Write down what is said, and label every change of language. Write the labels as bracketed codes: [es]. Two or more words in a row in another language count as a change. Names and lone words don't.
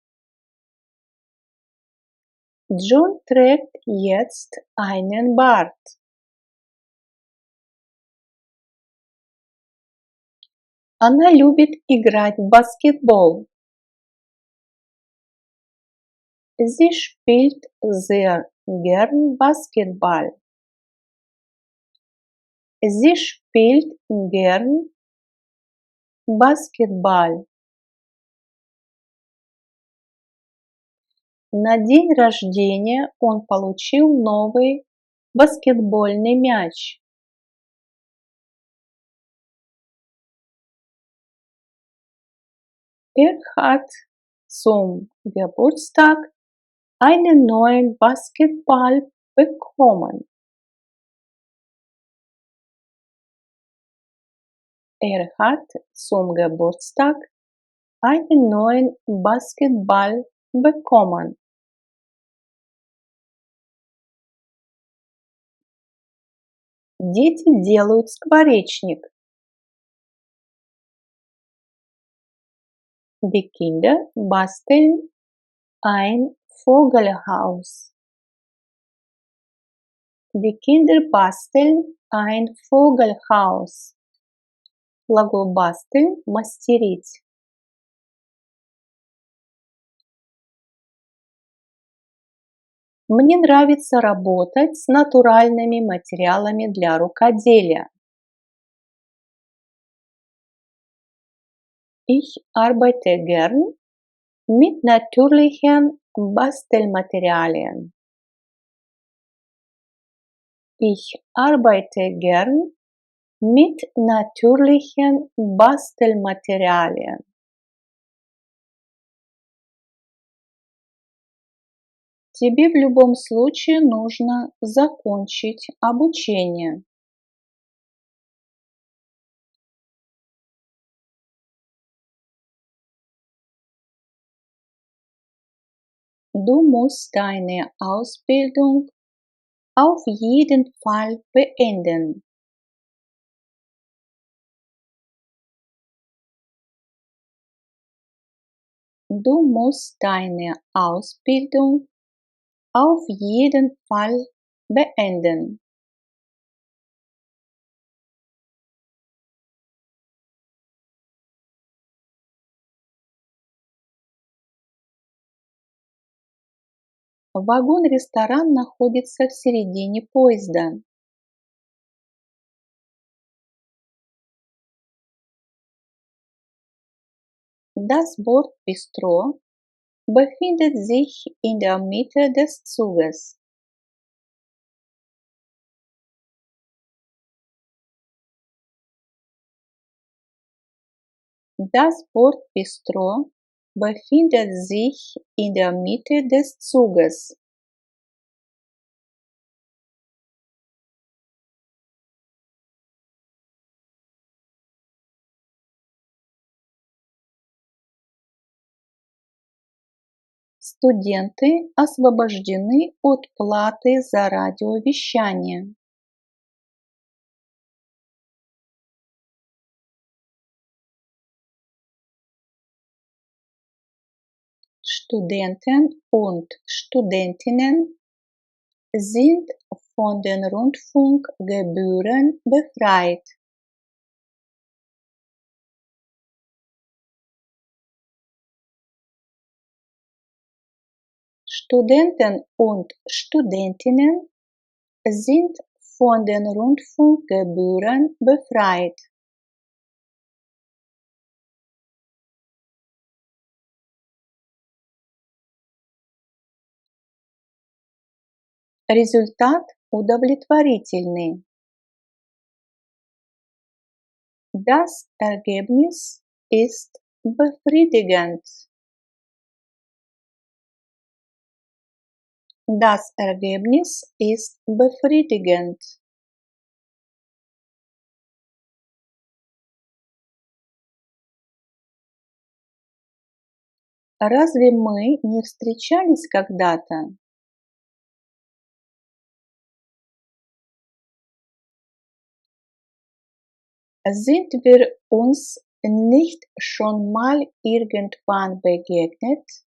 [de] John trägt jetzt einen Bart. [ru] Она любит играть в баскетбол. [de] Sie spielt sehr gern Basketball. Sie spielt gern Basketball. [ru] На день рождения он получил новый баскетбольный мяч. [de] Hat zum Geburtstag einen neuen Basketball bekommen. Hat zum Geburtstag einen neuen Basketball bekommen. [ru] Дети делают скворечник. [de] Die Kinder basteln ein Vogelhaus. Die Kinder basteln ein Vogelhaus. [ru] Глагол basteln – мастерить. Мне нравится работать с натуральными материалами для рукоделия. [de] Ich arbeite gern mit natürlichen Bastelmaterialien. Ich arbeite gern mit natürlichen Bastelmaterialien. [ru] Тебе в любом случае нужно закончить обучение. [de] Du musst deine Ausbildung auf jeden Fall beenden. Du musst deine Ausbildung auf jeden Fall beenden. [ru] Вагон-ресторан находится в середине поезда. [de] Das Bordbistro befindet sich in der Mitte des Zuges. Das Bordbistro befindet sich in der Mitte des Zuges. [ru] Студенты освобождены от платы за радиовещание. [de] Studenten und Studentinnen sind von den Rundfunkgebühren befreit. Studenten und Studentinnen sind von den Rundfunkgebühren befreit. [ru] Результат удовлетворительный. [de] Das Ergebnis ist befriedigend. Das Ergebnis ist befriedigend. [ru] Разве мы не встречались когда-то? [de] Sind wir uns nicht schon mal irgendwann begegnet?